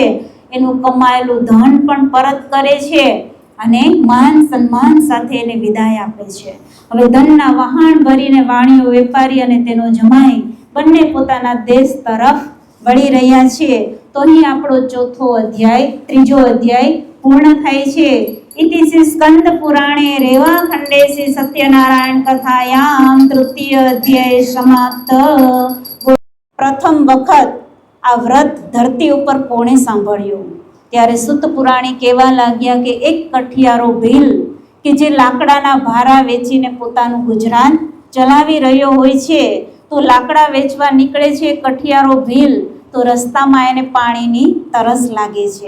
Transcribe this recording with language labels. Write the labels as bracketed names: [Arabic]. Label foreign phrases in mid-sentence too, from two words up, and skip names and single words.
[Gujarati] એનું કમાયેલું ધન પણ પરત કરે છે અને માન સન્માન સાથે એને વિદાય આપે છે. હવે ધનના વહાણ ભરીને વાણિયો વેપારી અને તેનો જમાઈ બંને પોતાના દેશ તરફ વળી રહ્યા છે. તો અહીં આપણો ત્રીજો અધ્યાય પૂર્ણ થાય છે. [Sanskrit] इति स्कंद पुराणे रेवा खंडे से सत्यनारायण कथायाम तृतीय अध्याय समाप्त. [Gujarati] પ્રથમ વખત આ વ્રત ધરતી ઉપર કોણે સાંભળ્યું? ત્યારે સુત પુરાણી કહેવા લાગ્યા કે એક કઠિયારો ભીલ કે જે લાકડાના ભારા વેચીને પોતાનું ગુજરાન ચલાવી રહ્યો હોય છે, તો લાકડા વેચવા નીકળે છે કઠિયારો ભીલ, તો રસ્તામાં એને પાણીની તરસ લાગે છે.